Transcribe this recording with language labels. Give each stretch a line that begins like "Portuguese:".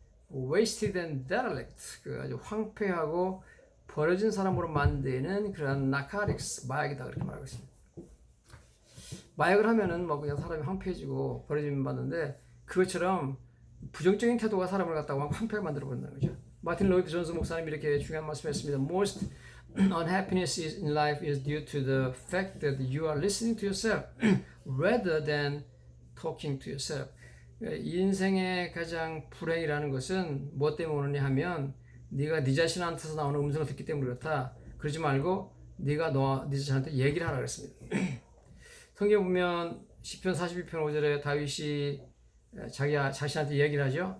English: wasted and derelict,
Korean: 그 아주 황폐하고 버려진 사람으로 만드는 그런 narcotics, 마약이다 그렇게 말하고 있습니다. 마약을 하면은 뭐 그냥 사람이 황폐해지고 버려짐 받는데 그것처럼 부정적인 태도가 사람을 갖다가 황폐하게 만들어 버린다는 거죠. 마틴 로이드 존스 목사님이 이렇게 중요한 말씀했습니다.
English: Most unhappiness in life is due to the fact that you are listening to yourself rather than talking to yourself.
Korean: 인생의 가장 불행이라는 것은 뭐 때문에 오느냐 하면 네가 네 자신한테서 나오는 음성을 듣기 때문에 그렇다. 그러지 말고 네가 네 자신한테 얘기를 하라 그랬습니다. 성경 보면 시편 42편 5절에 다윗이 자신한테 얘기를 하죠.